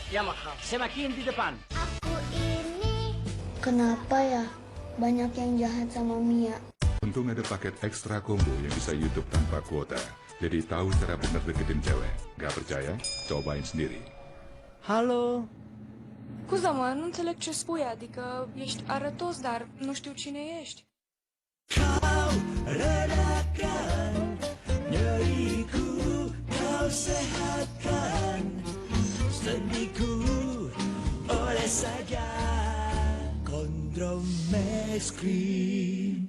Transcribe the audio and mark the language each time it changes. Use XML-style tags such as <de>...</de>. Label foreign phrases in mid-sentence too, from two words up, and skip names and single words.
<id>Yamaha, semakin di depan. Kenapa ya banyak yang jahat sama Mia? Untung ada paket ekstra combo yang bisa YouTube tanpa kuota. Jadi tahu cara bener deketin cewek. Gak percaya? Cobain sendiri. Halo?</id> <ro>Scuza-mă, nu înțeleg ce spui, adică ești arătos, dar nu știu cine ești.</ro> <id>Kau redakan nyeriku, kau sehatkan sedihku, oleh saja Condromex Cream.</id>